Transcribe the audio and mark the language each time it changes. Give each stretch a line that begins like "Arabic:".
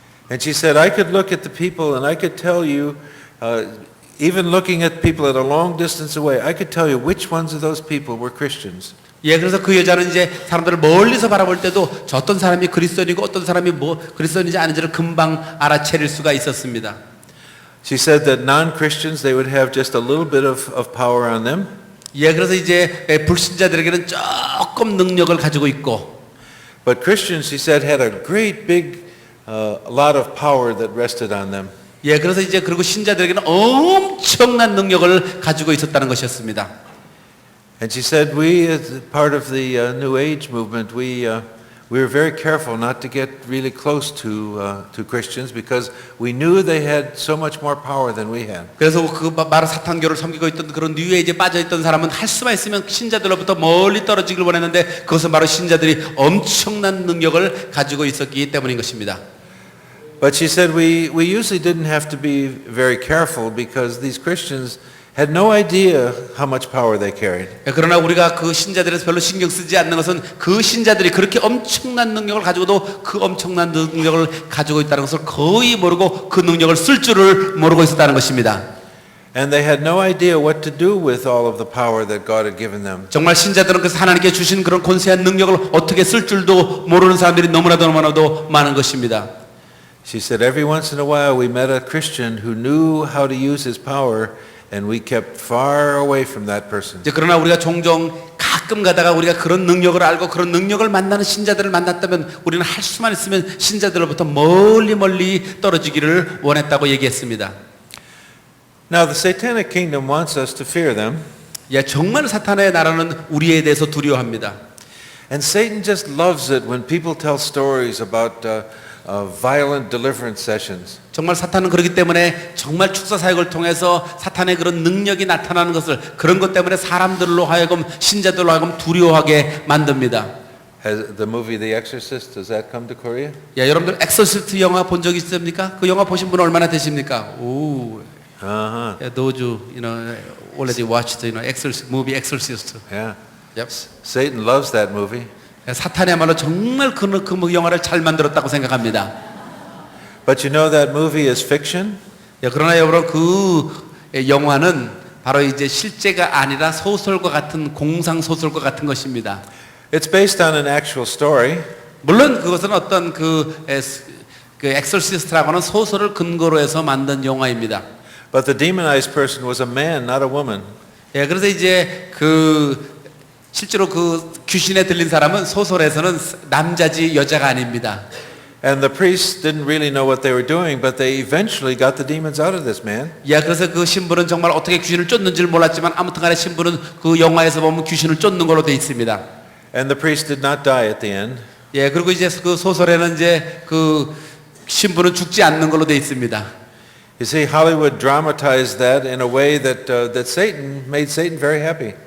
English: And she said, I could look at the people and I could tell you, even looking at people at a long distance away, I could tell you which ones of those people were Christians.
Korean: 예, 그래서 그 여자는 이제 사람들을 멀리서 바라볼 때도 저 어떤 사람이 그리스도인이고 어떤 사람이 뭐 그리스도인인지 아닌지를 금방 알아차릴 수가 있었습니다.
English: She said that non-Christians, they would have just a little bit of power on them.
Korean: 예, 그래서 이제 불신자들에게는 조금 능력을 가지고 있고,
English: But Christians, she said, had a great big lot of power that rested on them.
Korean: 예, 그래서 이제 그리고 신자들에게는 엄청난 능력을 가지고 있었다는 것이었습니다.
English: And she said, we, as part of the New Age movement, we were very careful not to get really close to Christians because we knew they had so much more power than we had.
Korean: 그래서 그 바로 사탄교를 섬기고 있던 그런 뉴에이지에 빠져 있던 사람은 할 수만 있으면 신자들로부터 멀리 떨어지길 원했는데 그것은 바로 신자들이 엄청난 능력을 가지고 있었기 때문인 것입니다.
English: But she said we usually didn't have to be very careful because these Christians had no idea how much power they carried.
Korean: 그러나 우리가 그 신자들에서 별로 신경 쓰지 않는 것은 그 신자들이 그렇게 엄청난 능력을 가지고도 그 엄청난 능력을 가지고 있다는 것을 거의 모르고 그 능력을 쓸 줄을 모르고 있었다는 것입니다.
English: And they had no idea what to do with all of the power that God had given them.
Korean: 정말 신자들은 그래서 하나님께 주신 그런 권세한 능력을 어떻게 쓸 줄도 모르는 사람들이 너무나도 많은 것입니다.
English: She said every once in a while we met a Christian who knew how to use his power and we kept far away from that person.
Korean: 이제 그러나 우리가 종종 가끔 가다가 우리가 그런 능력을 알고 그런 능력을 만나는 신자들을 만났다면 우리는 할 수만 있으면 신자들로부터 멀리 떨어지기를 원했다고 얘기했습니다.
English: Now the satanic kingdom wants us to fear them.
Korean: 예, 정말 사탄의 나라는 우리에 대해서 두려워합니다.
English: And Satan just loves it when people tell stories about violent deliverance sessions.
Korean: 정말 사탄은 그렇기 때문에 정말 축사 사역을 통해서 사탄의 그런 능력이 나타나는 것을 그런 것 때문에 사람들로 하여금 신자들로 하여금 두려워하게 만듭니다.
English: Has the movie The Exorcist, does that come to Korea?
Korean: 야, 여러분들 엑소시스트 영화 본 적 있습니까? 그 영화 보신 분 얼마나 되십니까? 오, Uh-huh.
English: yeah, those who already watched Exorcist movie Exorcist. Yeah. Yep. Satan loves that movie.
Korean: 사탄이야말로 정말 그 영화를 잘 만들었다고 생각합니다.
English: But you know that movie is fiction?
Korean: 야, 그러나 여러분 그 영화는 바로 이제 실제가 아니라 소설과 같은 공상 소설과 같은 것입니다.
English: It's based on an actual story.
Korean: 물론 그것은 어떤 그 엑소시스트라고는 소설을 근거로 해서 만든 영화입니다.
English: But the demonized person was a man, not a woman.
Korean: 예, 그래서 이제 실제로 그 귀신에 들린 사람은 소설에서는 남자지 여자가 아닙니다.
English: And the priests didn't really know what they were doing, but they eventually got the demons out of this man.
Korean: 예, 그래서 그 신부는 정말 어떻게 귀신을 쫓는지를 몰랐지만 아무튼간에 신부는 그 영화에서 보면 귀신을 쫓는 걸로 돼 있습니다.
English: And the priest did not die at the end.
Korean: 예, 그리고 이제 그 소설에는 이제 그 신부는 죽지 않는 걸로 돼 있습니다.
English: You see, Hollywood dramatized that in a way that made Satan very happy.